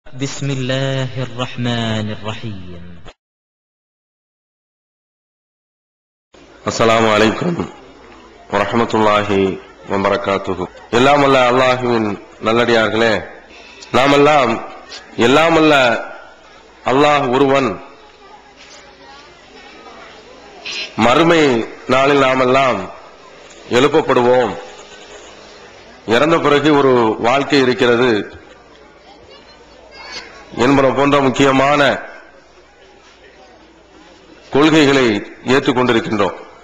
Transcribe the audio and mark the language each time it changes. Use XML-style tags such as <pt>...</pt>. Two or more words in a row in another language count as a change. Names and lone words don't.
<ar>بسم الله الرحمن الرحيم. السلام عليكم ورحمة الله وبركاته.</ar> <ta>எல்லாம் அல்ல அல்லாஹ்வின் நல்லடியார்களே, நாமெல்லாம் எல்லாம் அல்ல அல்லாஹ் ஒருவன், மறுமை நாளில் நாமெல்லாம் எழுப்பப்படுவோம், இறந்த பிறகு ஒரு வாழ்க்கை இருக்கிறது என்பன போன்ற முக்கியமான கொள்கைகளை ஏற்றுக்கொண்டிருக்கின்றோம்.</ta>